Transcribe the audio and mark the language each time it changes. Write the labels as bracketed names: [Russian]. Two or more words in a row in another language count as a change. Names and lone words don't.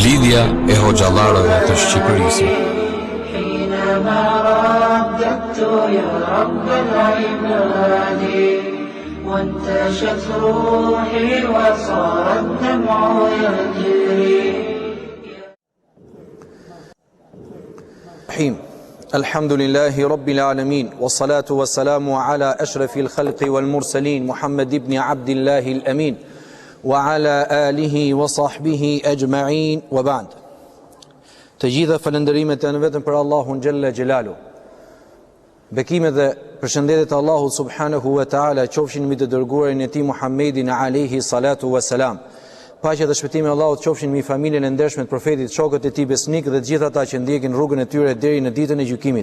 [Albanian] Shtëpia e Hoxhallarëve të Shqipërisë. [Arabic] حينما رددت يا رب العباد وانتشت روحي وصار الدمع يجري. الحمد لله رب العالمين والصلاة والسلام على أشرف الخلق والمرسلين محمد بن عبد الله الأمين وعلى آله وصحبه أجمعين وبعد. [Albanian] Të gjitha falënderimet janë vetëm për Allahun [Arabic] جل جلاله. [Albanian] Bekimet dhe përshëndetjet e Allahut [Arabic] سبحانه وتعالى [Albanian] qofshin mbi të dërguarin e tij Muhammedin [Arabic] عليه الصلاة والسلام. [Albanian] Paqja dhe shpëtimi i Allahut qofshin mbi familjen e ndershme të profetit, shokët e tij besnik dhe të gjithë ata që ndjekin rrugën e tyre deri në ditën e gjykimit.